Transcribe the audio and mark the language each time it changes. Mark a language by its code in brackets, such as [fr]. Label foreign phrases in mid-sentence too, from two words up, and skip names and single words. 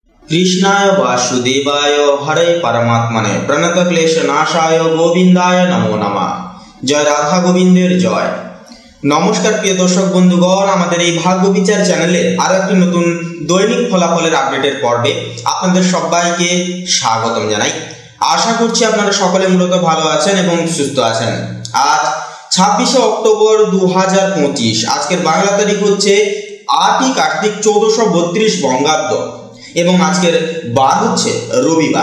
[sa] कृष्णाय वासुदेवाय हरे परमात्मने प्रणतक्लेशनाशाय गोविंदाय नमो नमः। [bn] জয় রাধা গোবিন্দের জয়। নমস্কার প্রিয় দর্শক বন্ধুগণ, আমাদের এই ভাগ্য বিচার চ্যানেলে আরো একটি নতুন দৈনিক ফলাফলের আপডেটের পর্বে আপনাদের সবাইকে স্বাগতম জানাই। আশা করছি আপনারা সকলে মূলত ভালো আছেন এবং সুস্থ আছেন। আজ 26শে অক্টোবর 2025, আজকের বাংলা তারিখ হচ্ছে 8ই কার্তিক 1432 বঙ্গাব্দ এবং আজকের বার হচ্ছে রবিবার।